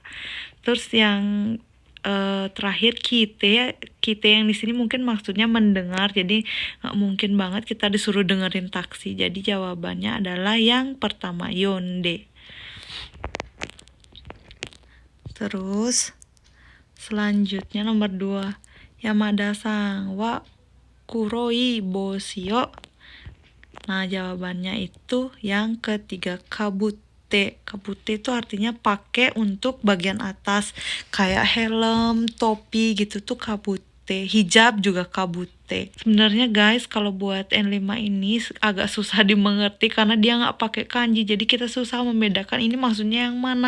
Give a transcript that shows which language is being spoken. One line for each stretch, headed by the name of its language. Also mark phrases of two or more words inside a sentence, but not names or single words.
Indonesian: Terus yang terakhir kite yang di sini mungkin maksudnya mendengar, jadi nggak mungkin banget kita disuruh dengerin taksi. Jadi jawabannya adalah yang pertama yonde. Terus selanjutnya nomor 2,
Japanese: 山田さんは黒い帽子を.
Indonesian: Nah, jawabannya itu yang ketiga, kabute. Kabute itu artinya pakai untuk bagian atas, kayak helm, topi gitu tuh kabute. Hijab juga kabute. Sebenarnya guys, kalau buat N5 ini agak susah dimengerti karena dia nggak pakai kanji, jadi kita susah membedakan ini maksudnya yang mana.